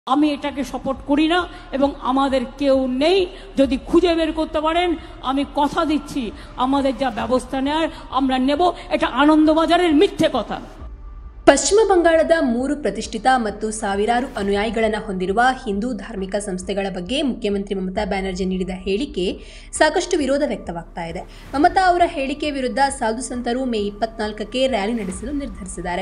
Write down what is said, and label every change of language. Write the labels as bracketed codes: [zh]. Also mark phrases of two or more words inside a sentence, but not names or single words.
[bn] আমি এটাকে সাপোর্ট করি না এবং আমাদের কেউ নেই। যদি খুঁজে বের করতে পারেন আমি কথা দিচ্ছি আমাদের যা ব্যবস্থা নেয়ার আমরা নেব। এটা আনন্দবাজারের মিথ্যে কথা। [kn] ಪಶ್ಚಿಮ ಬಂಗಾಳದ 3 ಪ್ರತಿಷ್ಠಿತ ಮತ್ತು ಸಾವಿರಾರು ಅನುಯಾಯಿಗಳನ್ನು ಹೊಂದಿರುವ ಹಿಂದೂ ಧಾರ್ಮಿಕ ಸಂಸ್ಥೆಗಳ ಬಗ್ಗೆ ಮುಖ್ಯಮಂತ್ರಿ ಮಮತಾ ಬ್ಯಾನರ್ಜಿ ನೀಡಿದ ಹೇಳಿಕೆ ಸಾಕಷ್ಟು ವಿರೋಧ ವ್ಯಕ್ತವಾಗ್ತಾ ಇದೆ. ಮಮತಾ ಅವರ ಹೇಳಿಕೆ ವಿರುದ್ಧ ಸಾಧು ಸಂತರು ಮೇ 24ಕ್ಕೆ ರ್ಯಾಲಿ ನಡೆಸಲು ನಿರ್ಧರಿಸಿದ್ದಾರೆ.